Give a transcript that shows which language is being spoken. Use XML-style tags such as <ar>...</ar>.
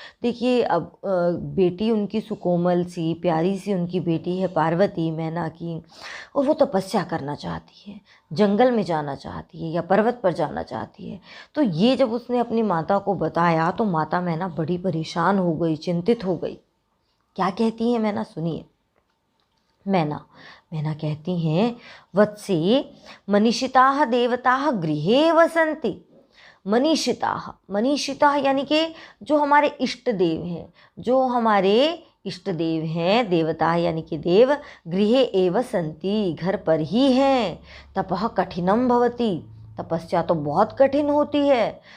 <hi>देखिए, अब बेटी उनकी सुकोमल सी, प्यारी सी उनकी बेटी है पार्वती, मैना की, और वो तपस्या करना चाहती है, जंगल में जाना चाहती है या पर्वत पर जाना चाहती है। तो ये जब उसने अपनी माता को बताया तो माता मैना बड़ी परेशान हो गई, चिंतित हो गई। क्या कहती है मैना, सुनिए। मैना कहती हैं,</hi> <sa>वत्से मनीषिताः देवताः गृहे वसन्ति।</sa> <hi>मनीषिताः यानी कि जो हमारे इष्ट देव हैं, जो हमारे इष्ट देव हैं, देवता यानी कि देव,</hi> <sa>गृहे एव सन्ति,</sa> <hi>घर पर ही हैं।</hi> <sa>तपः कठिनम भवति,</sa> <hi>तपस्या तो बहुत कठिन होती है।</hi>